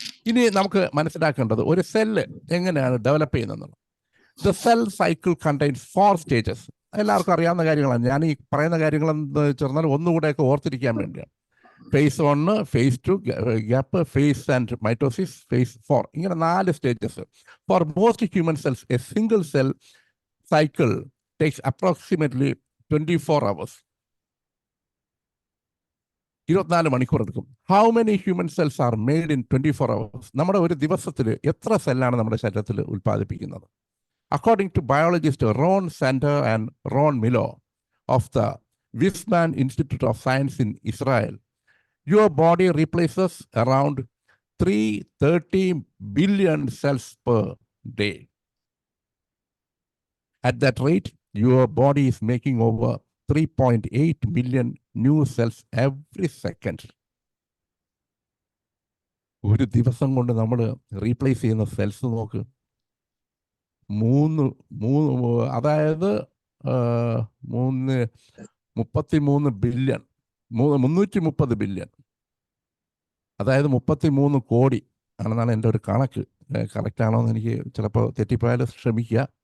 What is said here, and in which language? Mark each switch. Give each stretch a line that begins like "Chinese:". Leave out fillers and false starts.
Malayalam: ഇനി നമുക്ക് മനസ്സിലാക്കേണ്ടത് ഒരു സെല്ല് എങ്ങനെയാണ് ഡെവലപ്പ് ചെയ്യുന്നത്.
English: The cell cycle contains 4 stages.
Malayalam: എല്ലാവർക്കും അറിയാവുന്ന കാര്യങ്ങളാണ്. ഞാൻ ഈ പറയുന്ന കാര്യങ്ങൾ എന്ന് വെച്ചാൽ ഒന്നുകൂടെയൊക്കെ ഓർത്തിരിക്കാൻ വേണ്ടിയാണ്.
English: phase 1, phase 2, gap, phase and mitosis, phase 4.
Malayalam: ഇങ്ങനെ 4 stages.
English: For most human cells, a single cell cycle takes approximately 24 hours.
Malayalam: 24 മണിക്കൂർ എടുക്കും.
English: How many human cells are made in 24 hours?
Malayalam: നമ്മുടെ ഒരു ദിവസത്തിൽ എത്ര സെല്ലാണ് നമ്മുടെ ശരീരത്തിൽ ഉൽപ്പാദിപ്പിക്കുന്നത്?
English: According to biologist Ron Sander and Ron Milo of the Weizmann Institute of Science in Israel, your body replaces around 330 billion cells per day. At that rate, your body is making over 3.8 million new cells every second.
Malayalam: ഒരു ദിവസം കൊണ്ട് നമ്മൾ replace ചെയ്യുന്ന cells നോക്ക്. 333 billion, 330 billion. അതായത് 33 കോടി ആണെന്നാണ് എൻ്റെ ഒരു കണക്ക്. കറക്റ്റാണോ എന്ന് എനിക്ക് ചിലപ്പോൾ തെറ്റിപ്പോയാൽ ശ്രമിക്കുക.